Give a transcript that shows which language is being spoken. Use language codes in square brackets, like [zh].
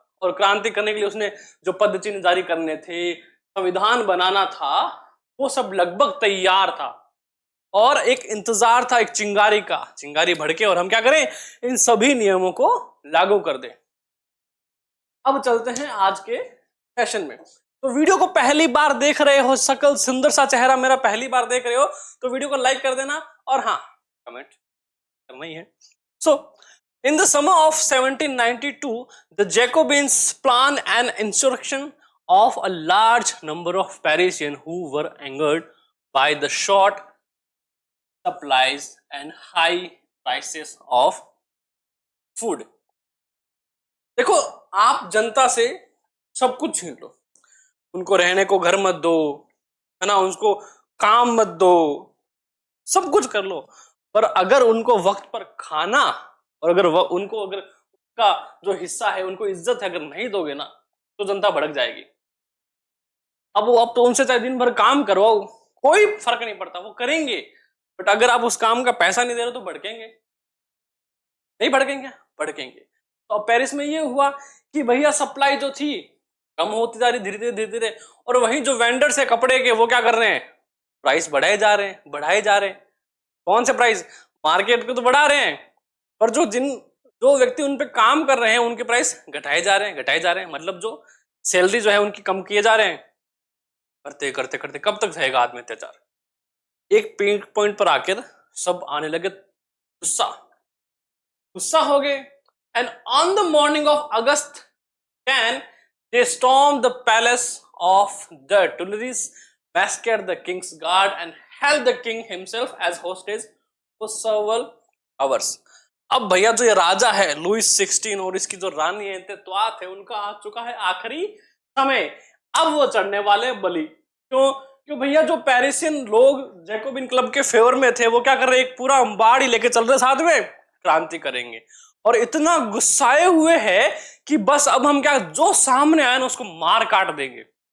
[hi] और क्रांति करने के लिए उसने जो पद चिन्ह जारी करने थे, संविधान बनाना था, वो सब लगभग तैयार था और एक इंतजार था, एक चिंगारी का, चिंगारी भड़के और हम क्या करें, इन सभी नियमों को लागू कर दें। अब चलते हैं आज के सेशन में। तो वीडियो को पहली बार देख रहे हो, सकल सुंदर सा चेहरा मेरा पहली बार देख रहे हो तो वीडियो को लाइक कर देना और हाँ कमेंट करना ही है। [en] So in the summer of 1792, the Jacobins planned an insurrection of a large number of Parisians who were angered by the short supplies and high prices of food. [hi] देखो, आप जनता से सब कुछ छीन लो, उनको रहने को घर मत दो, है ना, उनको काम मत दो, सब कुछ कर लो, पर अगर उनको वक्त पर खाना और अगर उनको अगर उनका जो हिस्सा है, उनको इज्जत है, अगर नहीं दोगे ना तो जनता भड़क जाएगी। अब तो उनसे चाहे दिन भर काम करवाओ, कोई फर्क नहीं पड़ता, वो करेंगे, बट अगर आप उस काम का पैसा नहीं दे रहे तो भड़केंगे, नहीं भड़केंगे? भड़केंगे। तो अब पेरिस में ये हुआ कि भैया सप्लाई जो थी कम होती जा रही धीरे धीरे धीरे धीरे, और वहीं जो वेंडर्स है कपड़े के वो क्या कर रहे हैं, प्राइस बढ़ाए जा रहे हैं, बढ़ाए जा रहे हैं। कौन से प्राइस? मार्केट को तो बढ़ा रहे हैं, पर जो व्यक्ति उन पे काम कर रहे हैं उनके प्राइस घटाए जा रहे हैं, घटाए जा रहे हैं। मतलब जो सैलरी जो है उनकी कम किए जा रहे हैं। करते करते करते कब तक रहेगा आदमी अत्याचार? एक पॉइंट पर आकर सब आने लगे गुस्सा, गुस्सा हो गए। [en] And on the morning of August 10 they stormed the palace of the Tuileries, massacred the king's guard and held the king himself as hostage for several hours. [hi] अब भैया जो ये राजा है लुईस 16 और इसकी जो रानी है एंतेतुआत है, उनका आ चुका है आखिरी समय। अब वो चढ़ने वाले बलि। क्यों भैया? जो पेरिसियन लोग जैकोबिन क्लब के फेवर में थे वो क्या कर रहे, एक पूरा अंबाड़ी लेके चल रहे साथ में क्रांति करेंगे, और इतना गुस्साए हुए हैं कि बस अब हम क्या, जो सामने आए ना उसको मार काट देंगे।